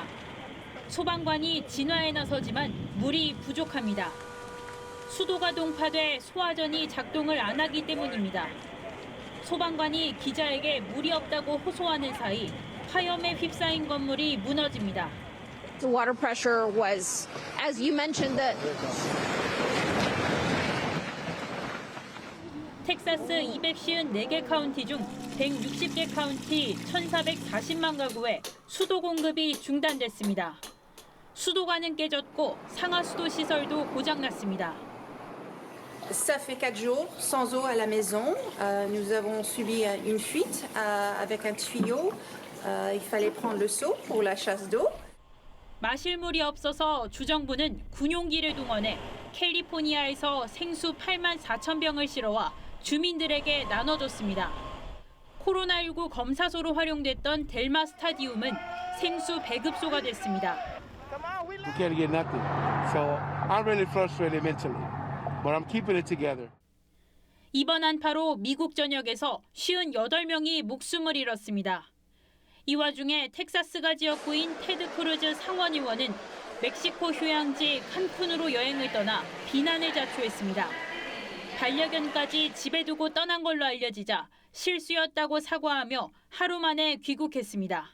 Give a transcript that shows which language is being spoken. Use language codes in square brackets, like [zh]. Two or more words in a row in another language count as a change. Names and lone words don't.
[ko] 소방관이 진화에 나서지만 물이 부족합니다. 수도가 동파돼 소화전이 작동을 안 하기 때문입니다. 소방관이 기자에게 물이 없다고 호소하는 사이 화염에 휩싸인 건물이 무너집니다. [en] The water pressure was, as you mentioned, that [ko] 텍사스 254개 카운티 중 160개 카운티 1,440만 가구에 수도 공급이 중단됐습니다. 수도관은 깨졌고 상하수도 시설도 고장났습니다. [fr] Ça fait 4 jours sans eau à la maison. Nous avons subi une fuite avec un tuyau. Il fallait prendre le seau pour la chasse d'eau. [ko] 마실 물이 없어서 주정부는 군용기를 동원해 캘리포니아에서 생수 8만 4천 병을 실어와 주민들에게 나눠줬습니다. 코로나19 검사소로 활용됐던 델마 스타디움은 생수 배급소가 됐습니다. [en] We can't get nothing. So I'm really frustrated mentally, but I'm keeping it together. [ko] 이번 한파로 미국 전역에서 58명이 목숨을 잃었습니다. 이 와중에 텍사스가 지역구인 테드 크루즈 상원의원은 멕시코 휴양지 칸쿤으로 여행을 떠나 비난을 자초했습니다. 반려견까지 집에 두고 떠난 걸로 알려지자 실수였다고 사과하며 하루 만에 귀국했습니다.